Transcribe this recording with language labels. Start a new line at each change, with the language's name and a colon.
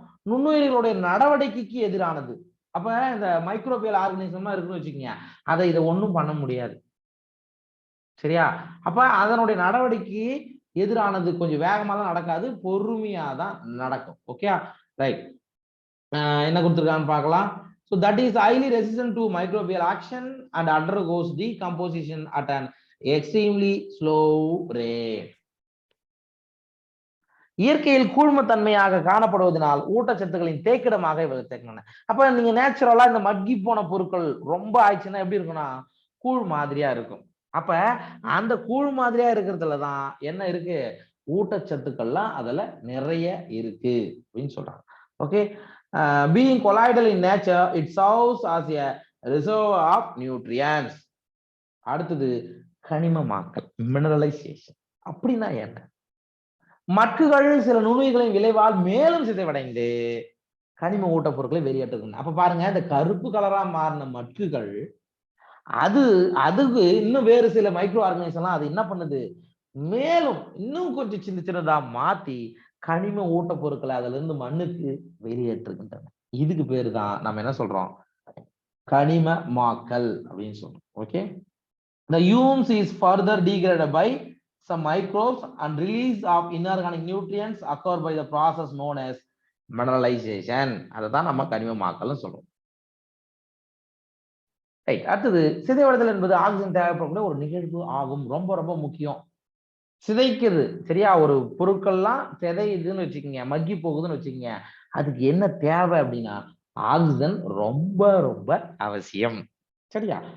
Tamil: நுண்ணுயிர்களுடைய நடவடிக்கைக்கு எதிரானது. அப்ப இந்த மைக்ரோபியல் ஆர்கனிசம்லாம் இருக்குன்னு வச்சுக்கோங்க, அதை இதை ஒன்றும் பண்ண முடியாது. சரியா? அப்ப அதனுடைய நடவடிக்கை எதிரானது, கொஞ்சம் வேகமா தான் நடக்காது, பொறுமையா தான் நடக்கும். Okay, right. என்ன கொடுத்துருக்கான்னு பார்க்கலாம்.
English: So that is highly resistant to microbial action and undergoes decomposition at an extremely slow rate.
Tamil: இயற்கையில் கூழ்மத்தன்மையாக காணப்படுவதனால் ஊட்டச்சத்துக்களின் தேக்கிடமாக இவர்கள் தேக்கின. அப்ப நீங்க நேச்சுரலா இந்த மக்கி போன பொருட்கள் ரொம்ப ஆயிடுச்சுன்னா எப்படி இருக்கும்னா கூழ் மாதிரியா இருக்கும். அப்ப அந்த கூழ் மாதிரியா இருக்கிறதுலதான் என்ன இருக்கு, ஊட்டச்சத்துக்கள்லாம் அதுல நிறைய இருக்கு அப்படின்னு சொல்றாங்க.
English: Okay, being colloidal in nature, it serves as a reservoir of nutrients.
Tamil: அடுத்தது கனிமமாக்கல், மினரலைசேஷன். அப்படின்னா என்ன? மட்குகள் சில நுண்ணுயிர்களின் விளைவால் மேலும் சிதைவடைந்து கனிம ஊட்டப் பொருட்களை வெளியேற்றுகின்றன. அப்ப பாருங்க, இந்த கருப்பு கலரா மாறின மட்குகள் அதுக்கு இன்னும் வேறு சில மைக்ரோ ஆர்கனைசேஷன் அது என்ன பண்ணுது, மேலும் இன்னும் கொஞ்சம் சின்ன சின்னதா மாத்தி கனிம ஊட்டப் பொருட்களை அதுல இருந்து மண்ணுக்கு வெளியேற்றுகின்றன. இதுக்கு பேரு தான் நம்ம என்ன சொல்றோம், கனிமமாக்கல் அப்படின்னு சொல்றோம்.
English: Okay, the fumes is further degraded by some microbes and release of inorganic nutrients occur by the process known as mineralization.
Tamil: அததான் நம்ம கனிமமாக்கல்னு சொல்றோம். ரைட். அடுத்தது, சிதைவடைதல் என்பது ஆக்சிஜன் தேவைப்படக்கூடிய ஒரு நிகழ்வு ஆகும். ரொம்ப ரொம்ப முக்கியம். சிதைக்குது, சரியா? ஒரு பொருட்கள்லாம் சிதையுதுன்னு வச்சுக்கோங்க, மக்கி போகுதுன்னு வச்சுக்கோங்க, அதுக்கு என்ன தேவை அப்படின்னா ஆக்சிஜன் ரொம்ப ரொம்ப அவசியம். சரியா?